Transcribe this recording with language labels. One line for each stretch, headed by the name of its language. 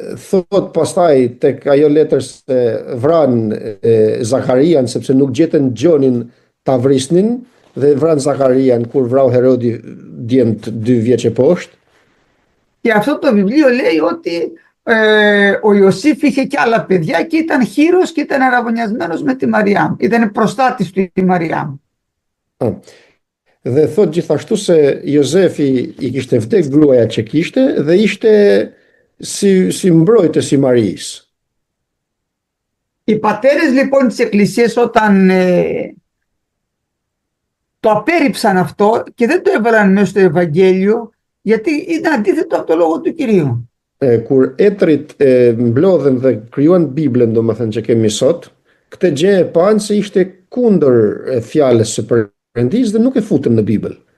Albanian: Thot pastaj tek ajo letër se vran Zakarian sepse nuk gjetën Gjonin ta vrisnin dhe vran Zakarian kur vrau Herodi djemt 2 vjeç e poshtë.
Greek: Και αυτό το βιβλίο λέει ότι ο Ιωσήφ είχε και άλλα παιδιά και ήταν χήρος και ήταν αραβωνιασμένος με τη Μαριάμ. Ήταν προστάτης του η Μαριάμ.
Albanian: Dhe thot gjithashtu se Jozefi i kishte vdek gruaja që kishte dhe ishte si mbrojtës i Marisë.
Greek: Οι πατέρες λοιπόν της Εκκλησίας όταν το απέρριψαν αυτό και δεν το έβαλαν μέσα στο Ευαγγέλιο, γιατί ήταν αντίθετο από το λόγο του Κυρίου.
Albanian: Kur etrit mblodhen dhe krijuan Biblën, domethënë që kemi sot, këtë gjë e panë se ishte kundër fjalës së Perëndis dhe nuk e futën në Bibël.